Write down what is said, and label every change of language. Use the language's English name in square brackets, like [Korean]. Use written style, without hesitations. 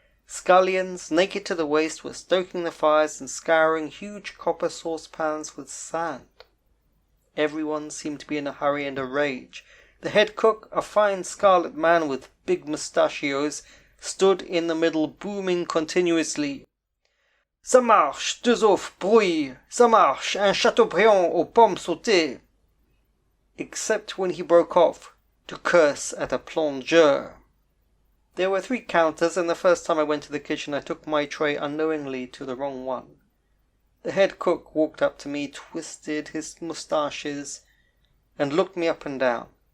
[English] Scullions, naked to the waist, were stoking the fires and scouring huge copper saucepans with sand. Everyone seemed to be in a hurry and a rage. The head cook, a fine scarlet man with big mustachios, stood in the middle booming continuously. [French] Ça marche, 2 œufs brouillés, ça marche, un chateaubriand aux pommes sautées. [English] Except when he broke off to curse at a plongeur. There were 3 counters, and the first time I went to the kitchen I took my tray unknowingly to the wrong one. The head cook walked up to me, twisted his moustaches, and looked me up and down.